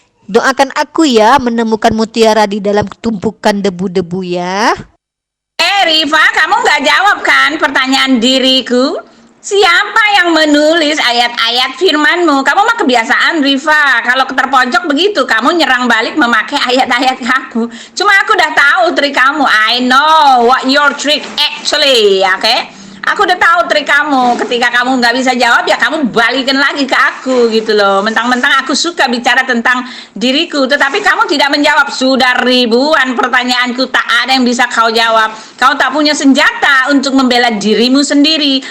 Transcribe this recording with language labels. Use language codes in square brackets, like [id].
[id] Doakan aku ya menemukan mutiara di dalam tumpukan debu-debu ya. Riva, kamu nggak jawab kan pertanyaan diriku? Siapa yang menulis ayat-ayat firmanmu? Kamu mah kebiasaan, Riva. Kalau terpojok begitu, kamu nyerang balik memakai ayat-ayat aku. Cuma aku udah tahu trik kamu. [en] I know what your trick actually, oke? [id] Okay? Aku udah tahu trik kamu. Ketika kamu nggak bisa jawab, ya kamu balikin lagi ke aku gitu loh. Mentang-mentang aku suka bicara tentang diriku, tetapi kamu tidak menjawab. Sudah ribuan pertanyaanku, tak ada yang bisa kau jawab. Kau tak punya senjata untuk membela dirimu sendiri.